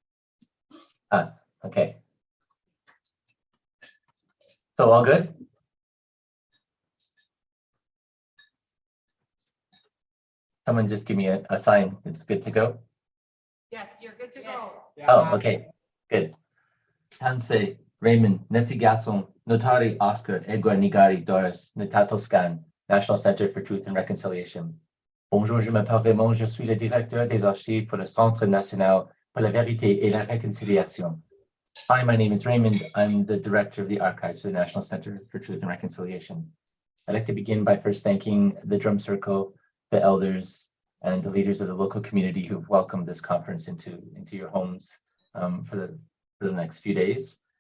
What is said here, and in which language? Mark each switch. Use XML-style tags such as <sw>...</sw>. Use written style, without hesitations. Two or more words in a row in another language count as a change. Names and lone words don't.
<en>Okay. So all good? Someone just give me a sign. It's good to go. Yes, you're good to go. Oh, okay, good. Hanse, Raymond, Netzigason, Notari Oscar, Egua Nigari Doris, Netatoscan, National Center for Truth and Reconciliation.</en> <fr>Bonjour, je m'appelle Raymond, je suis le directeur des archives pour le Centre National pour la Vérité et la Réconciliation.</fr> <en>Hi, my name is Raymond. I'm the director of the archives for the National Center for Truth and Reconciliation. I'd like to begin by first thanking the Drum Circle, the elders, and the leaders of the local community who've welcomed this conference into your homes for the next few days.</en>